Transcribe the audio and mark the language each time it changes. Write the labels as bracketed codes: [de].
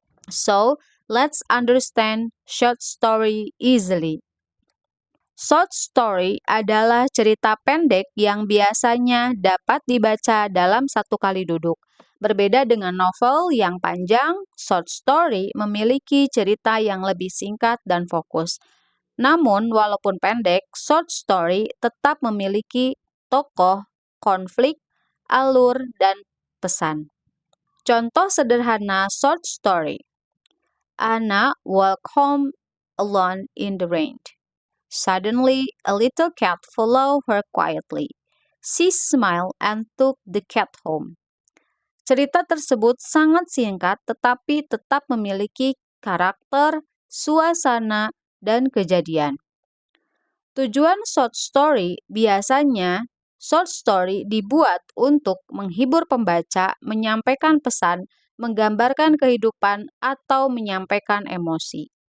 [en] So, let's understand short story easily. [id] Short story adalah cerita pendek yang biasanya dapat dibaca dalam satu kali duduk. Berbeda dengan novel yang panjang, short story memiliki cerita yang lebih singkat dan fokus. Namun, walaupun pendek, short story tetap memiliki tokoh, konflik, alur, dan pesan. Contoh sederhana short story. [en] Anna walked home alone in the rain. Suddenly, a little cat followed her quietly. She smiled and took the cat home. [id] Cerita tersebut sangat singkat tetapi tetap memiliki karakter, suasana, dan kejadian. Tujuan short story biasanya short story dibuat untuk menghibur pembaca, menyampaikan pesan, menggambarkan kehidupan, atau menyampaikan emosi.